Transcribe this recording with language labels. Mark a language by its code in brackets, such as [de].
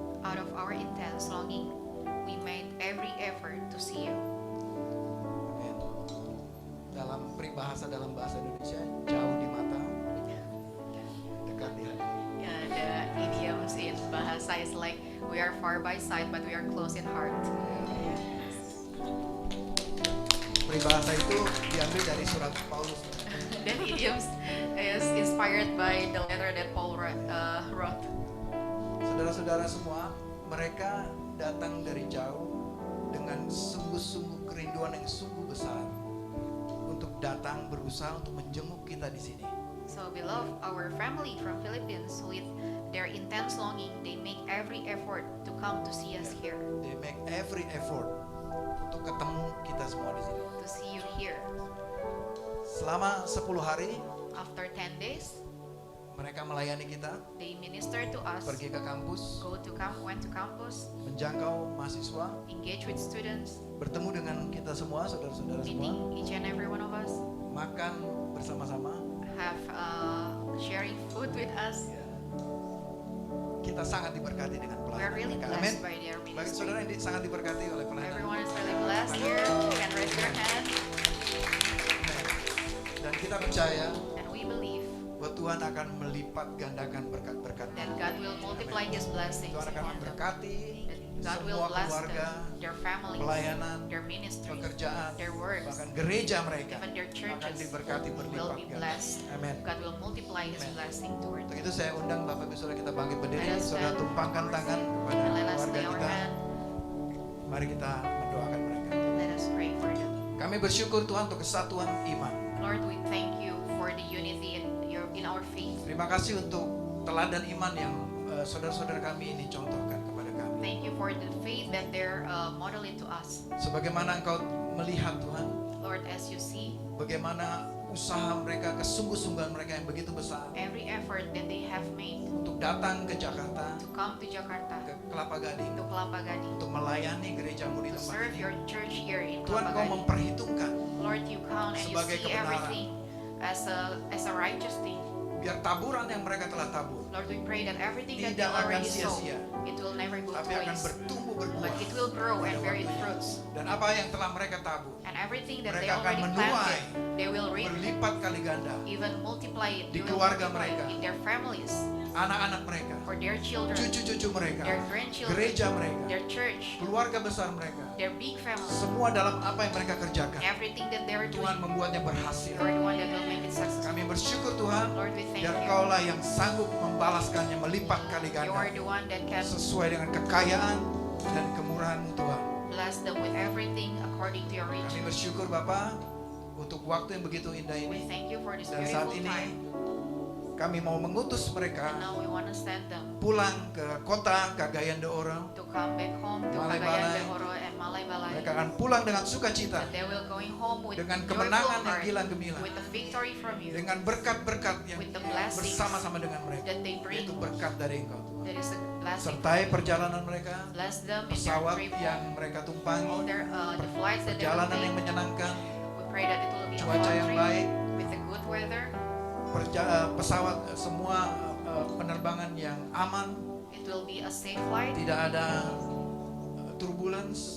[en] Out of our intense longing, we made every effort to see you. [id] Amin. Dalam peribahasa dalam bahasa Indonesia, jauh di mata, dekat di hati. [en] Yeah, the idioms in bahasa is like we are far by sight, but we are close in heart. [id] Peribahasa itu diambil dari surat Paulus. [en] That idioms is inspired by the letter that Paul wrote. [id] Saudara-saudara semua, mereka datang dari jauh dengan sungguh-sungguh kerinduan yang sungguh besar untuk datang berusaha untuk menjenguk kita di sini. [en] So beloved, our family from Philippines, with their intense longing, they make every effort to come to see us here, They make every effort [id] untuk ketemu kita semua di sini. [en] to see you here. [id] Selama 10 hari [en] After 10 days, [id] mereka melayani kita, [en] they minister to us, [id] pergi ke kampus, [en] went to campus, [id] menjangkau mahasiswa, [en] engage with students, [id] bertemu dengan kita semua, saudara-saudara semua, [en] meeting each and every one of us, [id] makan bersama-sama. [en] have sharing food with us. [id] Kita sangat diberkati dengan [en] We are really [id] mereka. Amin. [en] blessed by their [id] Bagi [en] ministry. [id] saudara yang sangat diberkati oleh pelayanan. [en] Everyone is really blessed here. You can raise your hand, [id] Amin. Dan kita percaya [en] and we believe [id] bahwa Tuhan akan melipat gandakan berkat-berkat. [en] that God will multiply His blessings [id] Tuhan akan [en] upon them. [id] memberkati [en] That God will [id] semua [en] bless [id] keluarga, [en] them, their families, [id] pelayanan, [en] their ministries, [id] pekerjaan, [en] their works, [id] bahkan gereja mereka [en] even their [id] akan [en] churches [id] diberkati [en] will [id] berlipat [en] be [id] ganda. [en] blessed. [id] Amin. [en] God will multiply His Amen. blessing toward [id] Untuk [en] them. [id] itu saya undang Bapak Ibu Saudara kita bangkit berdiri, [en] Let us [id] saudara [en] stand [id] tumpangkan [en] our [id] tangan [en] seat, [id] kepada [en] and let us [id] keluarga [en] lay our [id] kita. [en] hand. [id] Mari kita mendoakan mereka. [en] Let us pray for them. [id] Kami bersyukur Tuhan untuk kesatuan iman. [en] Lord, we thank you for the unity in our faith. [id] Terima kasih untuk teladan iman yang saudara-saudara kami ini contohkan kepada kami. [en] Thank you for the faith that they're modeling to us. [id] Sebagaimana Engkau melihat Tuhan, [en] Lord, as you see, [id] bagaimana usaha mereka, kesungguh-sungguhan mereka yang begitu besar [en] every effort that they have made [id] untuk datang ke Jakarta, [en] to come to Jakarta, [id] ke Kelapa Gading, [en] to Kelapa Gading, [id] untuk melayani gerejamu di [en] to [id] tempat [en] serve [id] ini. [en] your church here in [id] Tuhan, [en] Kelapa [id] Kau [en] Gading. [id] memperhitungkan [en] Lord, you count and you [id] sebagai [en] see [id] kebenaran. [en] everything as a righteous thing. [id] biar taburan yang mereka telah tabur [en] Lord, we pray that everything that they [id] tidak akan [en] already sow, [id] sia-sia, [en] it will never go [id] tapi [en] to [id] akan [en] waste, [id] bertumbuh berbuah. [en] but it will grow and [id] pada [en] bear its [id] waktunya. [en] fruits. [id] Dan apa yang telah mereka tabur, [en] And everything that they [id] mereka akan [en] already [id] menuai, [en] planted, they will reap, [id] berlipat kali ganda. [en] even multiply it. [id] Di [en] They will [id] keluarga [en] multiply [id] mereka. [en] it in their families, [id] Anak-anak mereka, [en] for their children, [id] cucu-cucu mereka, [en] their grandchildren, [id] gereja mereka, [en] their church, [id] keluarga besar mereka, [en] their big family, [id] semua dalam apa yang mereka kerjakan, [en] everything that they are [id] Tuhan [en] doing, [id] membuatnya berhasil. [en] you are the one that will make it successful. [id] Kami bersyukur Tuhan, [en] Lord, we thank [id] biar [en] you. [id] Kaulah yang sanggup membalaskannya melipat kali [en] You are [id] ganda [en] the one that can [id] sesuai dengan kekayaan dan kemurahan-Mu Tuhan. [en] bless them with everything according to your [id] Kami [en] riches. [id] bersyukur Bapa untuk waktu yang begitu indah [en] We [id] ini. [en] thank you for this [id] Dan saat [en] beautiful [id] ini [en] time. [id] kami mau mengutus [en] And [id] mereka [en] now we want to send them [id] pulang ke kota Cagayan de Oro. [en] to come back home to Malay Cagayan Balay. de Oro and Malay Balay. [id] Mereka akan pulang dengan sukacita, [en] And they will going home with [id] dengan [en] joyful [id] kemenangan yang [en] heart, [id] gilang gemilang, [en] with the victory from you, [id] dengan berkat-berkat yang [en] with the blessings [id] bersama-sama dengan mereka. [en] that they bring. [id] Itu berkat dari Engkau Tuhan. [en] That is a blessing. [id] Sertai perjalanan mereka, [en] Bless them in their [id] pesawat [en] trip, [id] yang mereka [en] all [id] tumpangi, [en] their the flights that they will [id] perjalanan yang [en] take. [id] menyenangkan, [en] We pray that it will be a [id] cuaca [en] fun [id] yang [en] trip [id] baik, [en] with a good weather. [id] pesawat semua penerbangan yang aman, [en] It will be a safe flight. [id] tidak ada turbulence,